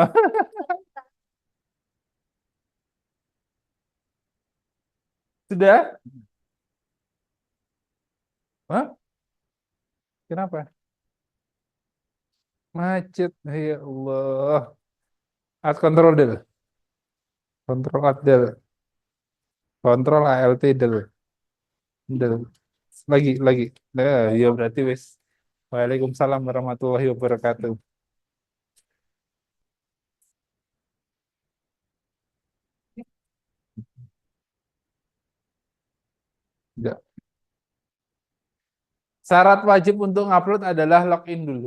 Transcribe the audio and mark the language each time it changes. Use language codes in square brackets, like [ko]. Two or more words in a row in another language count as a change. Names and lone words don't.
[id] Sudah? Hah? Kenapa? Macet. Ya Allah. Kontrol del. Kontrol Alt del. Kontrol ALT del. Del. Lagi. Nah, [jv] ya berarti wis. [ar] وعليكم السلام ورحمة الله وبركاته. [id] Ya. Syarat wajib untuk ngupload adalah login dulu.